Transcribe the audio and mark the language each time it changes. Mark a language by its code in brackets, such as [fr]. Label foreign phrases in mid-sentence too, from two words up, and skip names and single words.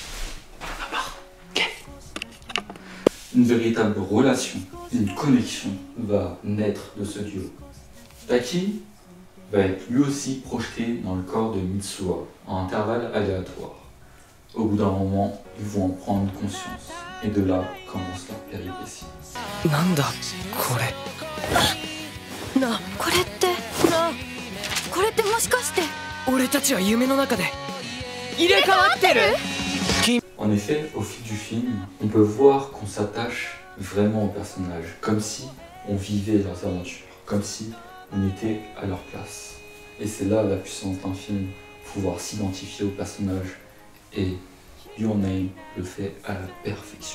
[fr] Une véritable relation, une connexion va naître de ce duo. Taki va être lui aussi projeté dans le corps de Mitsuha, en intervalles aléatoires. Au bout d'un moment, ils vont en prendre conscience. Et de là commence leur péripétie. [ja] なんだこれ。な、これってもしかして俺たちは夢の中で入れ替わってる？ [fr] En effet, au fil du film, on peut voir qu'on s'attache vraiment aux personnages, comme si on vivait leurs aventures, comme si on était à leur place. Et c'est là la puissance d'un film, pouvoir s'identifier aux personnages, et Your Name le fait à la perfection.